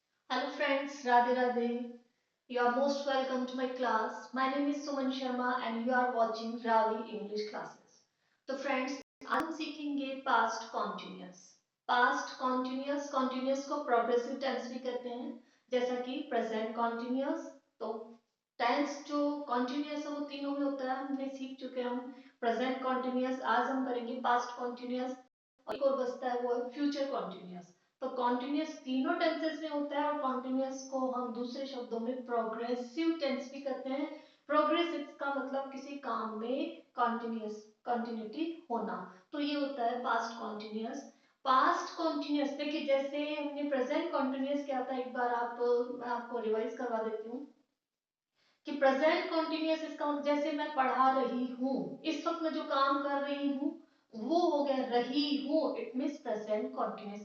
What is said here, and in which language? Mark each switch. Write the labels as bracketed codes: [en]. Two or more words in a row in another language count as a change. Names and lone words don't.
[en] Hello friends, Radhe Radhe. You are most welcome to my class. My name is Suman Sharma and you are watching Ravi English classes. [hi] तो friends, आज हम सीखेंगे [en] past continuous. Past continuous, continuous को progressive tense [hi] भी कहते हैं, जैसा कि [en] present continuous. [hi] तो tense जो continuous है वो तीनों में होता है, हमने सीख चुके हैं हम [en] present continuous. [hi] आज हम करेंगे [en] past continuous [hi] और एक और बचता है वो है [en] future continuous. [hi] तो कॉन्टिन्यूस तीनों टेंसेस में होता है और कॉन्टिन्यूस को हम दूसरे शब्दों में [en] progressive tense [hi] भी कहते हैं। प्रोग्रेस इसका मतलब किसी काम में कंटिन्यूटी होना। तो ये होता है [en] past continuous. past continuous [hi] देखिए, जैसे हमने [en] present continuous [hi] क्या था, एक बार मैं आपको रिवाइज करवा देती हूँ कि [en] present continuous [hi] इसका मतलब जैसे मैं पढ़ा रही हूँ, इस वक्त मैं जो काम कर रही हूँ वो हो गया रही हूँ, [en] it means present continuous.